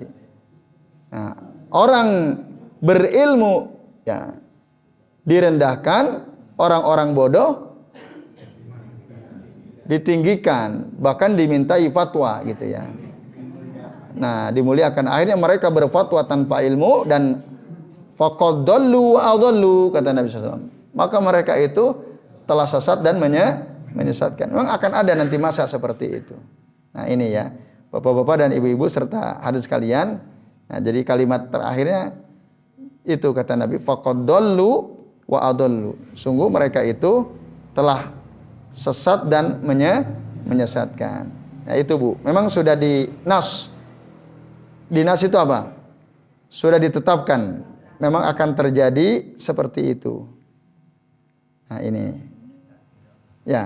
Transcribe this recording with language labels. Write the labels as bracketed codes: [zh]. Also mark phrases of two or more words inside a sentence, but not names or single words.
[id] Nah, orang berilmu direndahkan, orang-orang bodoh ditinggikan, bahkan dimintai fatwa gitu ya. Nah, dimuliakan. Akhirnya mereka berfatwa tanpa ilmu dan [ar] فقد ضلوا وأضلوا, [id] kata Nabi SAW. Maka mereka itu telah sesat dan menyesatkan. Memang akan ada nanti masa seperti itu. Nah, ini ya, Bapak-bapak dan ibu-ibu serta hadirin sekalian. Nah, jadi kalimat terakhirnya itu kata Nabi, [ar] فقد ضلوا وأضلوا. [id] Sungguh mereka itu telah sesat dan menyesatkan. Nah, itu Bu. Memang sudah di nas. Di nas itu apa? Sudah ditetapkan. Memang akan terjadi seperti itu. Nah, ini. Ya, yaitu Bu.